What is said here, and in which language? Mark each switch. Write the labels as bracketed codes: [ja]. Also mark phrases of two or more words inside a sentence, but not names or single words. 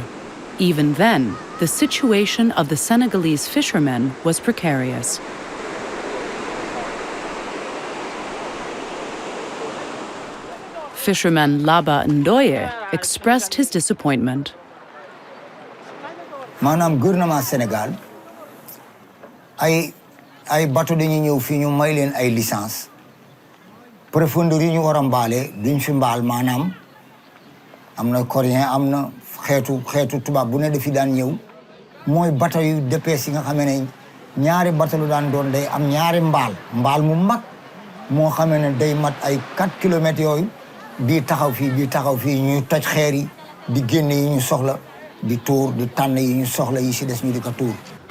[en] Even then, the situation of the Senegalese fishermen was precarious. Fisherman Laba Ndoye expressed his disappointment. [wo] Maanaam gouvernement Sénégal ay bateau dañuy ñëw fii ñu may leen ay [fr] licence profondeur [wo] yi ñu war a mbaale duñ fi mbaal maanaam am na coréen am na xeetu tubaab bu ne dafi daan ñëw mooy bateau yu DPS yi nga xam ne ñaari bateau lu daan doon day am ñaari mbaal mu mag moo xam ne day mat ay 4 kilomètres yooyu bii taxaw fii ñuy toj xeer yi di génne yi ñu soxla di tuur di tànn yi ñu soxla yi si des ñu di ko tuur.